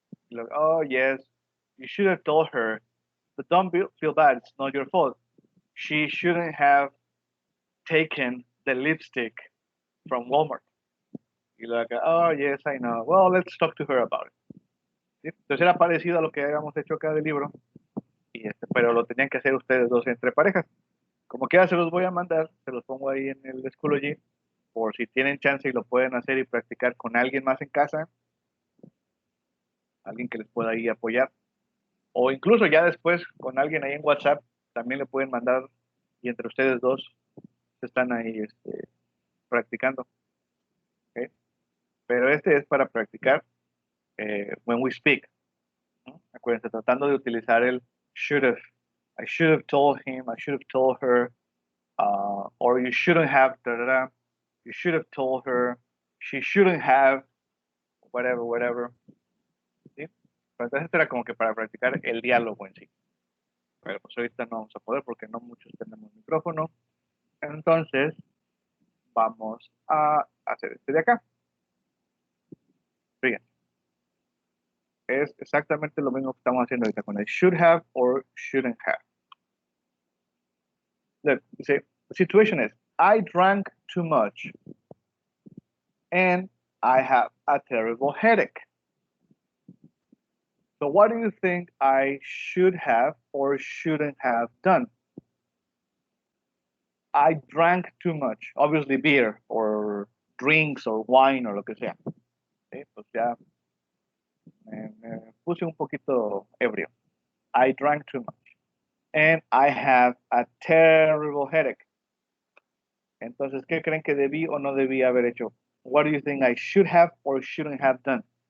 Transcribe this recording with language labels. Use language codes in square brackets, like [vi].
[en] Like, oh, yes, you should have told her, but don't feel bad. It's not your fault. She shouldn't have taken the lipstick from Walmart. Y like, oh, yes, I know. Well, let's talk to her about it. [es] ¿Sí? Entonces era parecido a lo que habíamos hecho acá del libro, pero lo tenían que hacer ustedes dos entre parejas. Como quiera se los voy a mandar, se los pongo ahí en el Schoology, por si tienen chance y lo pueden hacer y practicar con alguien más en casa, alguien que les pueda ahí apoyar, o incluso ya después con alguien ahí en WhatsApp, también le pueden mandar y entre ustedes dos están ahí practicando. ¿Okay? Pero este es para practicar [en] when we speak. [es] ¿No? Acuérdense, tratando de utilizar el should have. [en] I should have told him, I should have told her, or you shouldn't have, da, da, da. You should have told her, she shouldn't have, whatever. [es] ¿Sí? Pero entonces era como que para practicar el diálogo en sí. Pero pues ahorita no vamos a poder porque no muchos tenemos micrófono. Entonces, vamos a hacer este de acá. Fíjense. Es exactamente lo mismo que estamos haciendo ahorita con el should have or shouldn't have. [en] Look, you see, the situation is, I drank too much and I have a terrible headache. So what do you think I should have or shouldn't have done? I drank too much, obviously beer or drinks or wine or [es] lo que sea. ¿Sí? Pues ya me puse un poquito ebrio. [en] I drank too much. And I have a terrible headache. [es] Entonces, ¿qué creen que debí o no debí haber hecho? [en] What do you think I should have or shouldn't have done?